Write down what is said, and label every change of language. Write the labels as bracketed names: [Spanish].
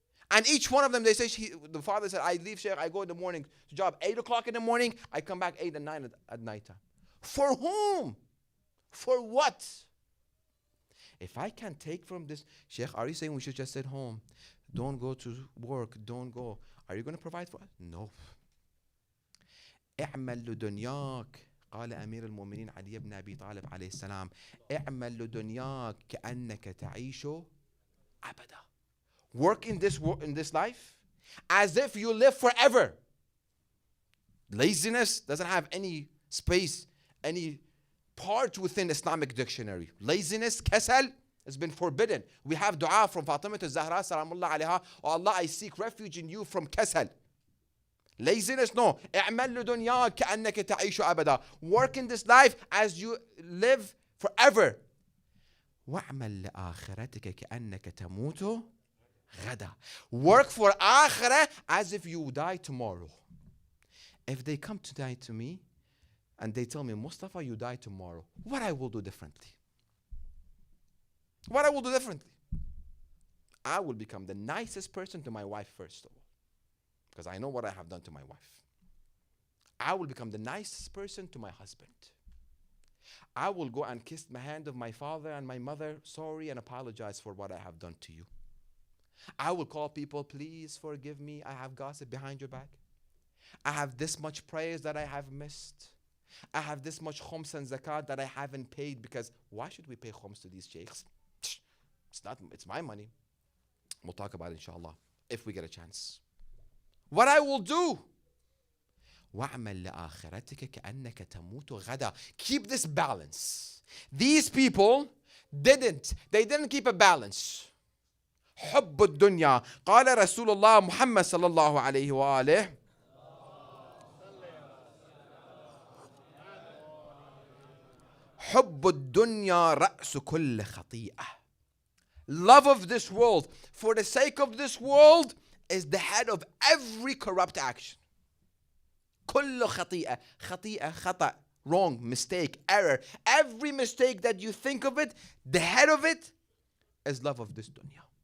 [English] And each one of them, they say, the father said, I leave, Sheikh, I go in the morning to job 8 o'clock in the morning. I come back 8 and 9 at nighttime. For whom? For what? If I can take from this, Sheikh, are you saying we should just sit home? Don't go to work. Don't go. Are you going to provide for us? No. [Arabic] اعمل لدنياك قال أمير المؤمنين علي بن أبي طالب عليه السلام اعمل لدنياك كأنك تعيش أبدا. [English] Work in this life as if you live forever. Laziness doesn't have any space, any part within Islamic dictionary. Laziness, kasal, has been forbidden. We have dua from Fatima to Zahra, salamullah alayha, oh Allah, I seek refuge in you from kasal. Laziness, no. [Arabic] اعمل لدنياك كأنك تعيش أبدا. [English] Work in this life as you live forever. [Arabic] واعمل لآخرتك كأنك تموت غدا. [English] Work for akhirah as if you die tomorrow. If they come to die to me and they tell me, Mustafa, you die tomorrow, what I will do differently? What I will do differently? I will become the nicest person to my wife first of all, because I know what I have done to my wife. I will become the nicest person to my husband. I will go and kiss the hand of my father and my mother, sorry, and apologize for what I have done to you. I will call people, please forgive me, I have gossip behind your back. I have this much prayers that I have missed. I have this much khums and zakat that I haven't paid, because why should we pay khums to these sheikhs? It's my money. We'll talk about it inshallah if we get a chance. What I will do. [Arabic] وَاعْمَلْ لَآخِرَتِكَ كَأَنَّكَ تَمُوتُ غَدًا. [English] Keep this balance. These people didn't keep a balance. [Arabic] حب الدنيا. قال رسول الله محمد صلى الله عليه وآله حب الدنيا رأس كل خطيئة. [English] Love of this world, for the sake of this world, is the head of every corrupt action. [Arabic] كل خطيئة. خطيئة, خطأ, [English] wrong, mistake, error. Every mistake that you think of it, the head of it is love of this dunya.